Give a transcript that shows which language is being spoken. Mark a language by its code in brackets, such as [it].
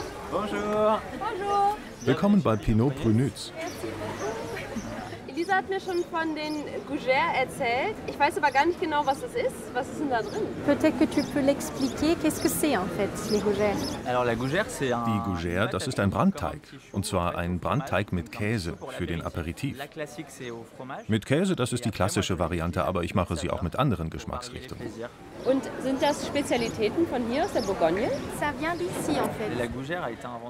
[fr] Bonjour. Bonjour. [de] Willkommen bei Pinot Prunus. Elisa hat mir schon von den Gougères erzählt. Ich weiß aber gar nicht genau, was das ist. Was ist denn da drin? [fr] Peut-être que tu peux l'expliquer. Qu'est-ce que c'est en fait, les Gougères? [de] Die Gougère, das ist ein Brandteig. Und zwar ein Brandteig mit Käse für den Aperitif. Mit Käse, das ist die klassische Variante, aber ich mache sie auch mit anderen Geschmacksrichtungen. Und sind das Spezialitäten von hier aus der Bourgogne? [fr] Ça vient d'ici en fait.